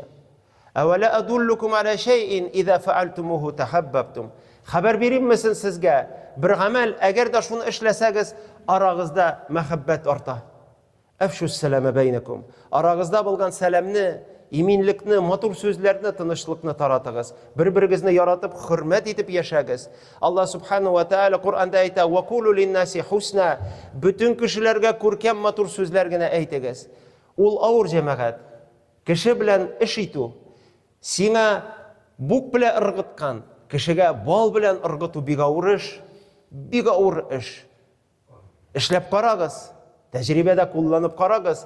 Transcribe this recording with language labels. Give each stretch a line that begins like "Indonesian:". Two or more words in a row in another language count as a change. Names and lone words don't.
Arabic: "أولا أدلكم على شيء إذا فعلتموه تحاببتم",
Tatar: хәбәр бирәммесен сезгә бер гамәл, әгәр дә шуны эшләсәгез, арагызда мәхәббәт арта.
Arabic: "أفشوا السلام بينكم",
Tatar: арагызда булган сәламне, иминлекне, матур сүзләрне, тынычлыкны таратыгыз. Бер-берегезне яратып, хөрмәт итеп яшәгез. Алла Субхану ва Тәала Кур'анда әйтә:
Arabic: "وقولوا للناس حسنا",
Tatar: бүтән кешеләргә күркәм матур сүзләр генә әйтегез. Ул авыр җәмәгать. Кеше белән эш итү, сиңа бук белән ыргыткан, кешегә бал белән ыргыту бик авыр эш, бик авыр эш. Эшләп карагыз, тәҗрибәдә кулланып карагыз.